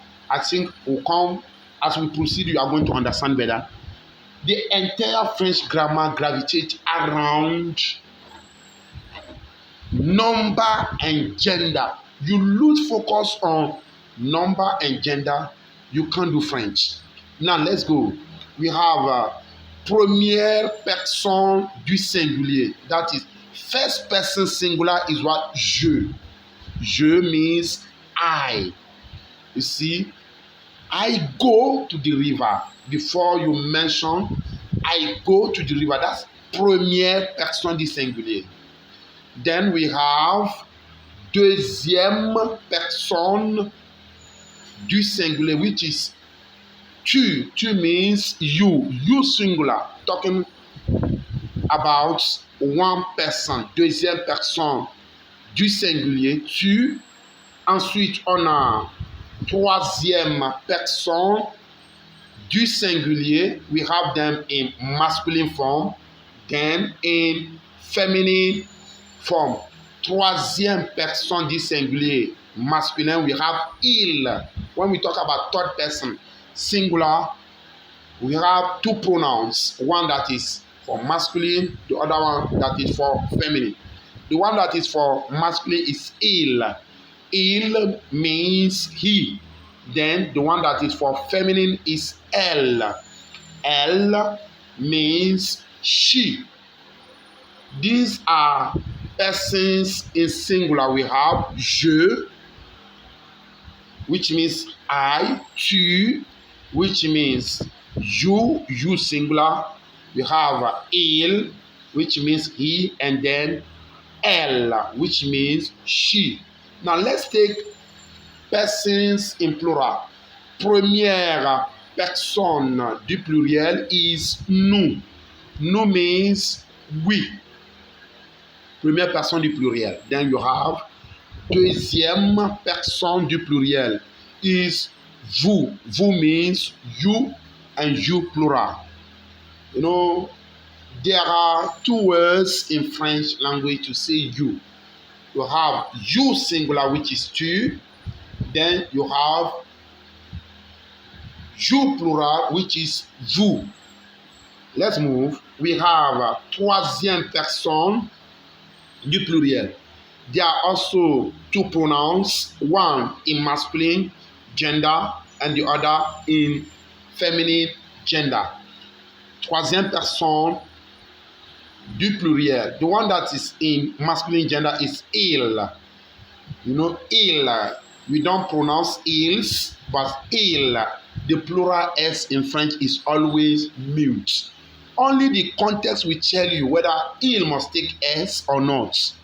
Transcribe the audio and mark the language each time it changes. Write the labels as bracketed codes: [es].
[en] I think we'll come as we proceed, you are going to understand better. The entire French grammar gravitates around number and gender. You lose focus on number and gender, you can't do French. Now let's go. We have [fr] première personne du singulier. [en] That is first person singular is what? Je. Je means I. You see, I go to the river. Before you mention, I go to the river. That's [fr] première personne du singulier. [en] Then we have [fr] deuxième personne du singulier, [en] which is tu. Tu means you. You singular. Talking about one person. [fr] Deuxième personne du singulier, [en] tu. [fr] Ensuite, on a troisième personne du singulier. [en] We have them in masculine form, then in feminine form. [fr] Troisième personne du singulier masculin, [en] we have il. When we talk about third person singular, we have two pronouns. One that is for masculine, the other one that is for feminine. The one that is for masculine is il. Il means he. Then the one that is for feminine is elle. Elle means she. These are Persons in singular, we have je, which means I, tu, which means you singular. We have il, which means he, and then elle, which means she. Now let's take persons in plural. [fr] Première personne du pluriel [en] is nous. Nous means we. [fr] Première personne du pluriel. [en] Then you have [fr] deuxième personne du pluriel [en] is vous. Vous means you and you plural. You know, there are two words in French language to say you. You have you singular, which is tu. Then you have you plural, which is vous. Let's move. We have [fr] troisième personne du pluriel. [en] There are also two pronouns, one in masculine gender and the other in feminine gender. [fr] Troisième personne du pluriel. [en] The one that is in masculine gender is il. You know, il. We don't pronounce ils, but il. The plural S in French is always mute. Only the context will tell you whether il must take S or not.